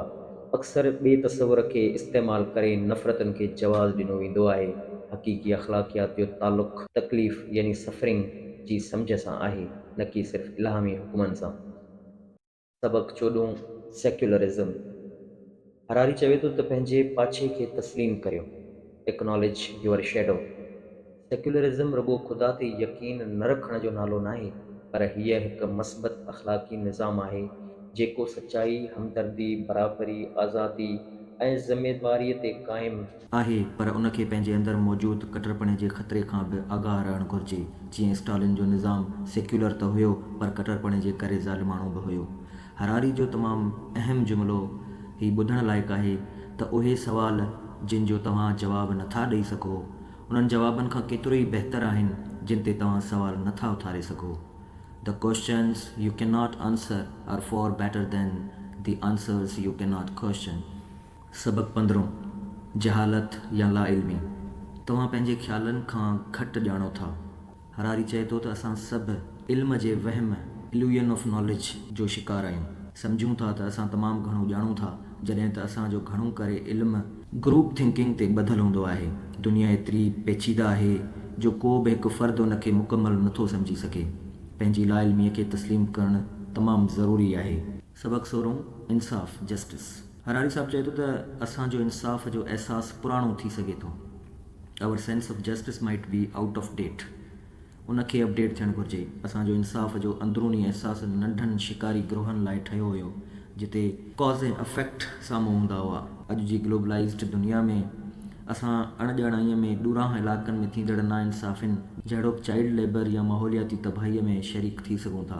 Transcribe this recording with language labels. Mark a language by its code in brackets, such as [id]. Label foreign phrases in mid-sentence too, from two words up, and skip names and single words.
[sd] अक्सर ॿिए तस्वुर खे इस्तेमालु करे नफ़रतुनि खे जवाज़ ॾिनो वेंदो आहे। हक़ीक़ी अख़लाक़ियात जो तालुक़ु तकलीफ़ यानी सफ़रिंग जी सम्झ सां आहे, न कि सिर्फ़ इल्हामी हुकुमनि सां। सबक़ 14 सेक्युलरिज़म। हरारी चवे थो त पंहिंजे पाछे खे तस्लीम करियो, [en] acknowledge your shadow. [sd] सेक्युलरिज़म रुॻो ख़ुदा ते यकीन न रखण जो नालो नाहे, पर हीअ हिकु मस्बत अख़लाक़ी निज़ाम आहे जेको सचाई, हमदर्दी, बराबरी, आज़ादी ऐं ज़िमेवारीअ ते क़ाइमु आहे, पर उनखे पंहिंजे अंदरि मौजूदु कटरपणे जे ख़तरे खां बि आगाह रहणु घुरिजे। जीअं स्टालिन जो निज़ाम सेक्युलर त हुयो, पर कटरपणे जे करे ज़ालिमाणो बि हुयो। हरारी जो तमामु अहम जुमिलो ही ॿुधण लाइक़ु आहे त उहे सवाल जिन जो तव्हां जवाबु नथा ॾेई सघो, उन्हनि जवाबनि खां केतिरो ई बहितर आहिनि जिन ते तव्हां सवाल नथा उथारे सघो। [en] The questions you cannot answer are far better than the answers you cannot question. [sd] सबक़ 15 जहालत या लाइल्मी। तव्हां पंहिंजे ख़्यालनि खां घटि ॼाणो था। हरारी चए थो त असां सभु इल्म जे वहम [en] illusion of knowledge [sd] जो शिकार आहियूं। सम्झूं था त असां तमामु घणो ॼाणूं था, जॾहिं त असांजो घणो करे इल्मु [en] group thinking [sd] ते ॿधलु हूंदो आहे। दुनिया एतिरी पेचीदा आहे जो को बि हिकु फ़र्दु उनखे मुकमल नथो सम्झी सघे। पंहिंजी लाइल्मीअ खे तस्लीम करणु तमामु ज़रूरी आहे। सबक़ 16 इंसाफ़ जस्टिस। हरारी साहब चए थो त असांजो इंसाफ़ जो अहसासु पुराणो थी सघे थो। [en] our sense of justice might be out of date. [sd] उनखे अपडेट थियणु घुरिजे। असांजो इंसाफ़ जो अंदरूनी अहसासु नंढनि शिकारी ग्रोहनि लाइ ठहियो हुयो, जिते कॉज़ ऐं अफेक्ट साम्हूं हूंदा हुआ। अॼु जी ग्लोबलाइज़्ड दुनिया में असां अणॼाणाईअ में ॾूरांह इलाइक़नि में थींदड़ नाइंसाफ़ियुनि जहिड़ोकि [en] child labour [sd] या माहौलियाती तबाहीअ में शरीक थी सघूं था।